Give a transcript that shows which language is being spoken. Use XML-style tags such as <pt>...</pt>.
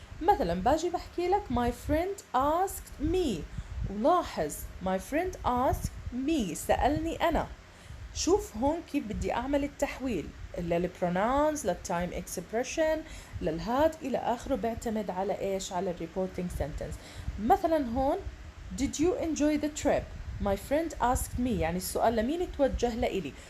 <ar>مثلا باجي بحكي لك</ar> <en>my friend asked me.</en> <ar>ولاحظ</ar> <en>my friend asked me</en> <ar>سألني أنا. شوف هون كيف بدي أعمل التحويل للpronouns للtime expression للهاد إلى آخره. بيعتمد على إيش؟ على reporting sentence. مثلا هون</ar> <en>did you enjoy the trip? My friend asked me</en> <ar>يعني السؤال لمين توجه لإلي.</ar>